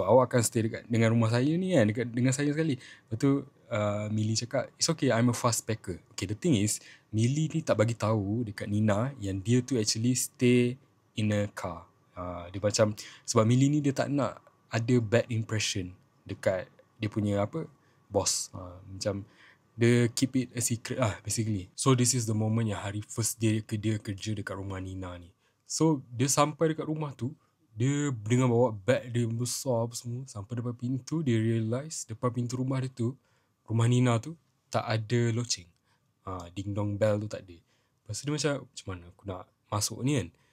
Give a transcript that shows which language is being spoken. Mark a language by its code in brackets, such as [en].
[ms] So awak akan stay dekat dengan rumah saya ni kan, dekat dengan saya sekali. Lepas tu Millie cakap, [en] it's okay, I'm a fast packer. Okay, the thing is, [ms] Millie ni tak bagi tahu dekat Nina yang dia tu [en] actually stay in a car. [ms] Dia macam, sebab Millie ni dia tak nak ada [en] bad impression [ms] dekat dia punya boss. Macam dia [en] keep it a secret lah basically. [ms] So this is the moment yang hari [en] first day [ms] dia kerja dekat rumah Nina ni. So dia sampai dekat rumah tu, dia dengan bawa bag dia besar apa semua, sampai depan pintu dia realise depan pintu rumah dia tu, rumah Nina tu tak ada loceng. Ding dong bell tu tak ada. Lepas tu dia macam mana aku nak masuk ni kan.